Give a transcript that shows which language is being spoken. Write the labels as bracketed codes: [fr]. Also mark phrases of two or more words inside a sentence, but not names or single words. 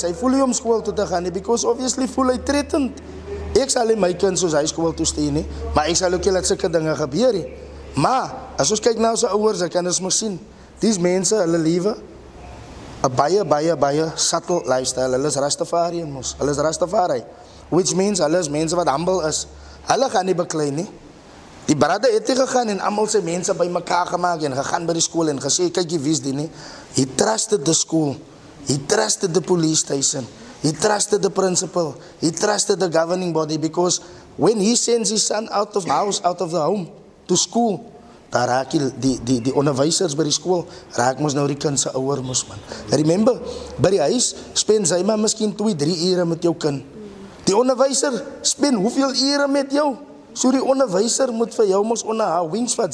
[af] Hy voel nie om skool toe te gaan nie, [en] because obviously [af] voel hy threatened. Ek sal nie my kind soos hy skool toe stuur nie, maar ek sal ook nie laat sulke dinge gebeur nie. Maar as ons kyk na ons ouers, dan kan ons mos sien, these mense, hulle lewe 'n baie [en] subtle lifestyle. [af] Hulle is Rastafarian mos. Hulle is Rastafari. [en] Which means [af] hulle is mense wat humble is. Hulle gaan nie beklei nie. Die brother het gegaan en almal sy mense by mekaar gemaak en gegaan by die skool en gesê, kyk jy wie's die nie. [en] He trusted the school. He trusted the police station. He trusted the principal. He trusted the governing body, because when he sends his son out of the home to school, [af] daar raak die onderwysers by die skool, raak mos nou die kind se ouer mos, man. Remember, by die huis spend sy maar miskien 2-3 ure met jou kind. Die onderwyser spend hoeveel ure met jou? So die onderwyser moet vir jou mos onder haar wings vat.